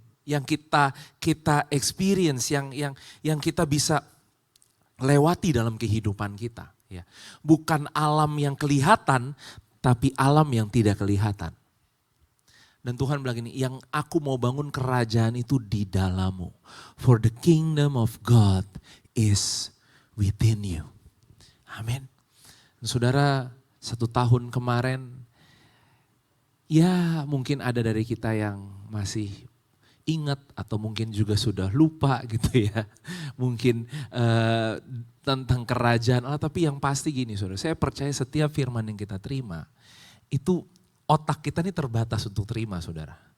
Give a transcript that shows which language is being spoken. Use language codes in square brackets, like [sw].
[id] Yang kita experience, yang kita bisa lewati dalam kehidupan kita. Ya. Bukan alam yang kelihatan, tapi alam yang tidak kelihatan. Dan Tuhan bilang ini, yang aku mau bangun kerajaan itu di dalammu. [en] For the kingdom of God is within you. [id] Amin. Saudara, 1 tahun kemarin, ya mungkin ada dari kita yang masih ingat atau mungkin juga sudah lupa gitu ya. Mungkin tentang kerajaan Allah, tapi yang pasti gini saudara, saya percaya setiap firman yang kita terima, itu otak kita ini terbatas untuk terima saudara.